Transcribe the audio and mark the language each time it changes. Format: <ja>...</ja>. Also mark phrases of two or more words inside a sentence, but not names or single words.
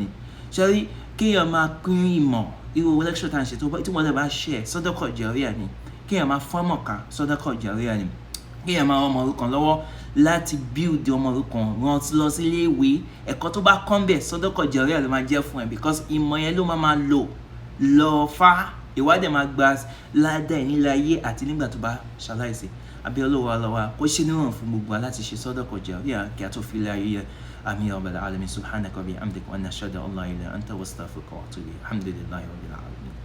<yo>Ṣé rí kéèyàn máa pín ìmọ̀, irú lecture tá à ń ṣe tí wọ́n lè bá share</yo> <ar>صدقة جارية</ar> <yo>ni, kéèyàn máa fọ́mọ̀ ká</yo> <ar>صدقة جارية</ar> <yo>ni, kéèyàn máa ọmọ òrukàn lọ́wọ́ láti build ọmọ òrukàn, rán lọ sí ilé ìwé, ẹ̀kọ́ tó bá kọ́ ń bẹ̀</yo> <ar>صدقة جارية</ar> <yo>ló máa jẹ́ fún ẹ, because ìmọ̀ yẹn ló máa lọ fá, ìwádìí máa gba ládàá nílé ayé àti nígbà tó bá ṣaláìsí. Àbí Olúwa lọ́wọ́ kó ṣe níwọ̀n fún gbogbo wa láti ṣe</yo> <ar>صدقة جارية</ar> <yo>kí a tó fi ilé ayé yẹ.</yo> <ar>Àmín يا رب العالمين سبحانك وبحمدك ونشهد أن لا إله إلا أنت وأستغفرك وأتوب إليك الحمد لله رب العالمين.</ar>